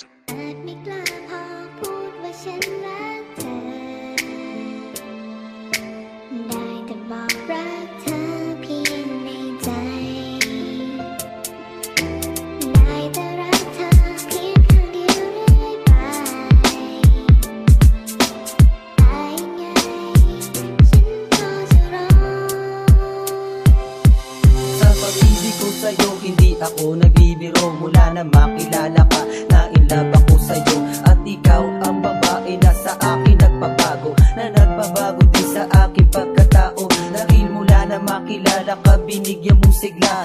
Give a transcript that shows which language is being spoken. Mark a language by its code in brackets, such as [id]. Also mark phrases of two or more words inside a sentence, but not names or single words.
[th] ไม่กล้าพอพูดว่าฉันรักเธอได้แต่บอกรักเธอเพียงในใจได้แต่รักเธอเพียงครั้งเดียวเรื่อยไปแต่ยังไงฉันก็จะรอ [tl] Sa pag-ibig ko sa'yo, hindi ako nagbibiro. Mula na makilala ka, na-inlove ako sa'yo. At ikaw ang babae na sa akin nagpabago, na nagpabago din sa aking pagkatao. Dahil mula na makilala ka, binigyan mong sigla.